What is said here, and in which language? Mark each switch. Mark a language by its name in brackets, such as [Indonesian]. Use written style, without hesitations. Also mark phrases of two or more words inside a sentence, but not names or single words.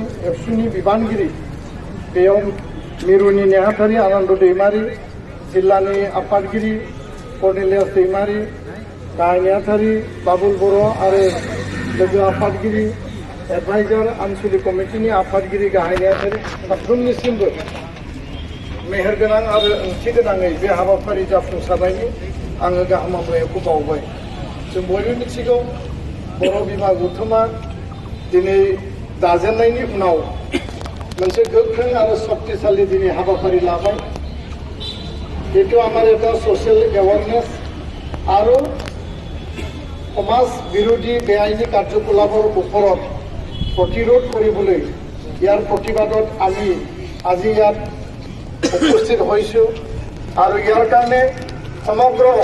[Bodo] एबसुनि बिबानगिरि, बेयाव मिरुनि नेहाथारि आनन्द दैमारि, जिल्लानि आफादगिरि कर्नेलियास दैमारि, गाहाय नेहाथारि बाबुल बर' आरो लोगो आफादगिरि एडभाइजार आनसलिक कमिटिनि आफादगिरि गाहाय नेहाथारि साफ्रोमनिसिमबो मेहेरगोनां आरो ओंथि गोनाङै बे हाबाफारि जाफुंसारनायनि आङो गाहाम हामलायनायखौ बावबाय। जों बयबो मिथिगौ बर' बिमा गौथुमा दिनै दाजेननायनि उनाव मोनसे गोख्रों आरो शक्तिशाली दिनै हाबाफारि लाबाय। [Assamese] এইটো আমার এটা সোশ্যাল অ্যাওয়ারনেস আৰু সমাজ বিৰোধী বেআইনী কাৰ্যকলাপৰ ওপৰত প্ৰতিৰোধ কৰিবলৈ ইয়াৰ প্ৰতিবাদত আমি আজি ইয়াত উপস্থিত হৈছোঁ আৰু ইয়াৰ কাৰণে সমগ্ৰ